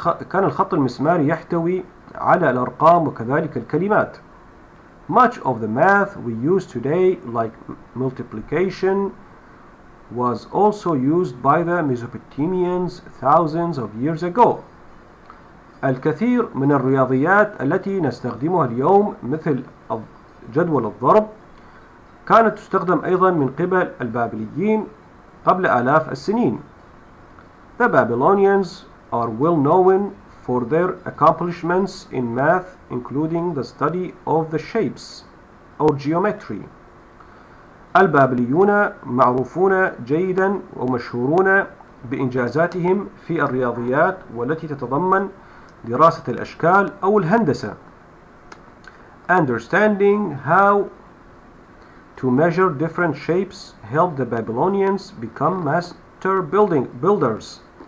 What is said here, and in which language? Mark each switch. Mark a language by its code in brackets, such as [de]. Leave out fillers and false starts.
[ar] كان الخط المسماري يحتوي على الأرقام وكذلك الكلمات. [en] Much of the math we use today, like multiplication, was also used by the Mesopotamians thousands of years ago. [ar] الكثير من الرياضيات التي نستخدمها اليوم مثل جدول الضرب كانت تستخدم أيضا من قبل البابليين قبل آلاف السنين. [en] The Babylonians are well known for their accomplishments in math, including the study of the shapes or geometry. [ar] البابليون معروفون جيدا ومشهورون بإنجازاتهم في الرياضيات والتي تتضمن دراسة الأشكال أو الهندسة. [en] Understanding how to measure different shapes helped the Babylonians become master builders.